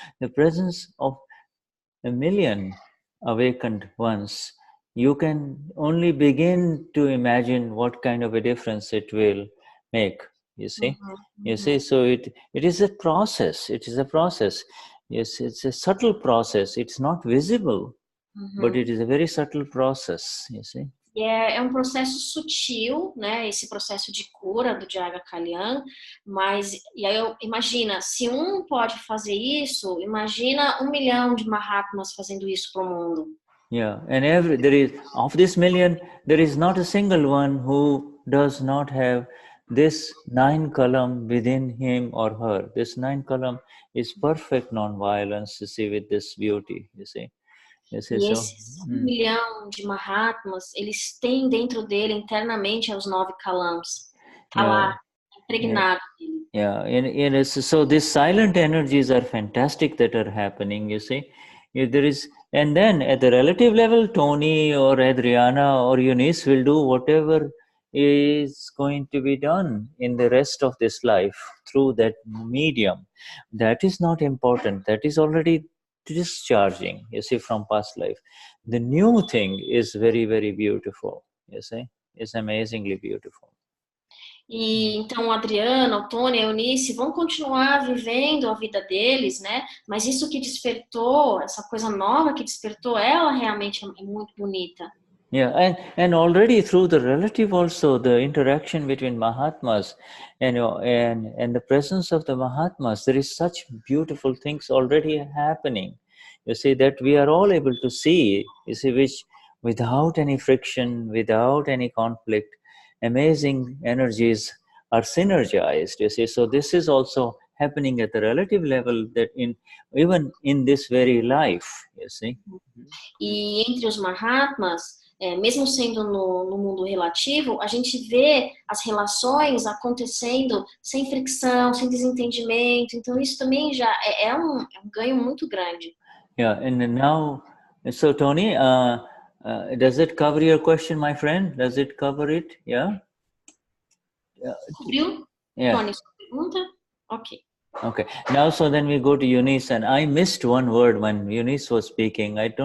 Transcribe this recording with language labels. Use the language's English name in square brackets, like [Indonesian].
[English] The presence of a million awakened ones, you can only begin to imagine what kind of a difference it will make. You see, you see. So it is a process. It is a process. Yes, it's a subtle process. It's not visible, but it is a very subtle process, you see. [Portuguese] É um processo sutil, né? Esse processo de cura do Jaga Kalyan, mas e aí imagina, se um pode fazer isso, imagina 1 milhão de Mahatmas fazendo isso para o mundo. [English] Yeah, and of this million, there is not a single one who does not have this 9 kalam within him or her. This 9 kalam is perfect non-violence, you see, with this beauty, you see. [Portuguese] E esses 1 milhão de Mahatmas, eles têm dentro dele internamente os 9 kalams. Tá lá, impregnado. [English] So these silent energies are fantastic that are happening, you see. And then at the relative level, Tony or Adriana or Eunice will do whatever is going to be done in the rest of this life through that medium. That is not important. That is already discharging, you see, from past life. The new thing is very, very beautiful, you see. It's amazingly beautiful. [Portuguese] E então a Adriana, o Tony, a Eunice vão continuar vivendo a vida deles, né? Mas isso que despertou, essa coisa nova que despertou, ela realmente é muito bonita. [English] Yeah, and already through the relative also, the interaction between Mahatmas and the presence of the Mahatmas, there is such beautiful things already happening. You see, that we are all able to see, you see, which without any friction, without any conflict, amazing energies are synergized, you see. So this is also happening at the relative level, that even in this very life, you see. [Portuguese] E entre os Mahatmas, mesmo sendo no mundo relativo, a gente vê as relações acontecendo sem fricção, sem desentendimento. Então isso também já é um ganho muito grande. [English] Yeah, and now, so Tony, does it cover your question, my friend? Does it cover it? Yeah? [Portuguese] Cobriu? [English] Yeah. [Portuguese] Tony, sua pergunta? Ok. [English] Okay. Now, so then we go to Eunice, and I missed one word when Eunice was speaking.